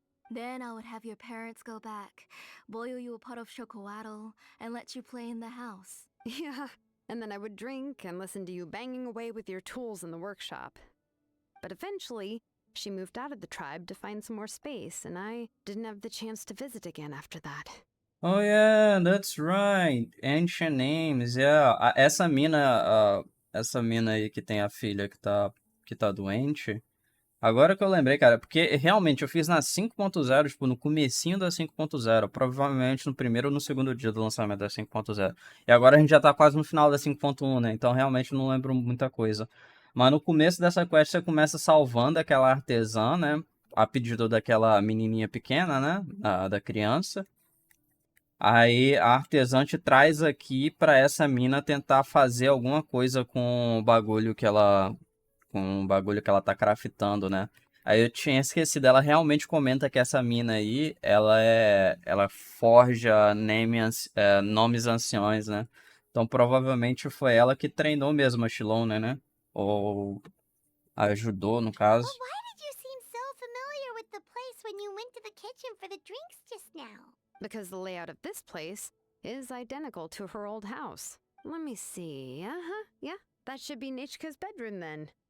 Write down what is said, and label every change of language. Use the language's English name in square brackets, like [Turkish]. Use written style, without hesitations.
[English] Then I would have your parents go back, boil you a pot of chocolatl, and let you play in the house. Yeah, and then I would drink and listen to you banging away with your tools in the workshop. But eventually, she moved out of the tribe to find some more space, and I didn't have the chance to visit again after that. Oh yeah, that's right. Ancient Names, yeah. [Portuguese] Essa mina aí que tem a filha que tá doente. Agora que eu lembrei, cara, porque realmente eu fiz na 5.0, tipo, no comecinho da 5.0, provavelmente no primeiro ou no segundo dia do lançamento da 5.0. E agora a gente já tá quase no final da 5.1, né? Então realmente não lembro muita coisa. Mas no começo dessa quest você começa salvando aquela artesã, né? A pedido daquela menininha pequena, né? Da criança. Aí a artesã te traz aqui pra essa mina tentar fazer alguma coisa com o bagulho que ela tá craftando, né? Aí eu tinha esquecido, ela realmente comenta que essa mina aí, ela forja nomes anciões, né? Então provavelmente foi ela que treinou mesmo a Shilona, né? Ou ajudou, no [English] But [Portuguese] caso. [English] why did you seem so familiar with the place when you went to the kitchen for the drinks just now? Because the layout of this place is identical to her old house. Let me see. Yeah, that should be Nichka's bedroom then.